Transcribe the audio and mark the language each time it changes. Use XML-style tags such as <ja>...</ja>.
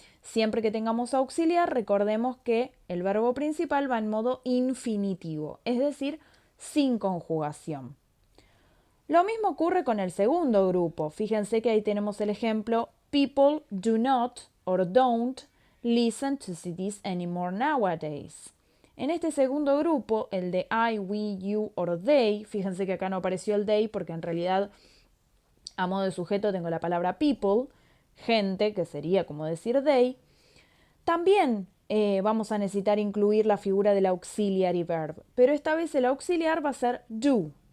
<es>Siempre que tengamos auxiliar, recordemos que el verbo principal va en modo infinitivo, es decir, sin conjugación. Lo mismo ocurre con el segundo grupo. Fíjense que ahí tenemos el ejemplo</es> <en>people do not or don't listen to CDs anymore nowadays.</en> <es>En este segundo grupo, el de</es> <en>I, we, you or they,</en> <es>fíjense que acá no apareció el they porque en realidad a modo de sujeto tengo la palabra people, gente, que sería como decir they. También vamos a necesitar incluir la figura del auxiliary verb, pero esta vez el auxiliar va a ser do.</es>